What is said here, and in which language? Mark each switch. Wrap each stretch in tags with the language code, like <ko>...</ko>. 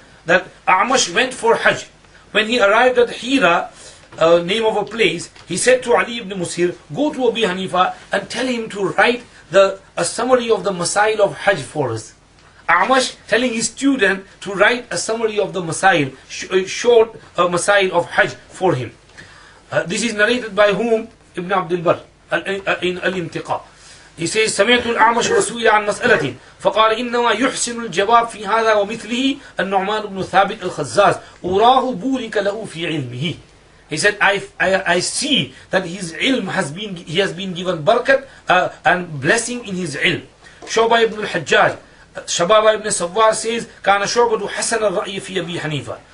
<en>That A'mash went for Hajj. When he arrived at Hira, name of a place, he said to Ali ibn Musir, go to Abu Hanifa and tell him to write a summary of the masail of Hajj for us. A'mash telling his student to write a summary of the masail, short masail of Hajj for him. This is narrated by whom? Ibn Abdul Barr in Al-Intiqa. He says</en> <ar>سمعت الأعمش وسئل عن مسألة فقال إنما يحسن الجواب في هذا ومثله النعمان بن ثابت الخزاز أراه بورك له في علمه.</ar> <en>He said, I see that his ilm he has been given barakat and blessing in his ilm. Shu'bah ibn al-Hajjaj, Shababa ibn Sawwar says,</en> <ar>كان شعبة حسن الرأي في أبي حنيفة.</ar>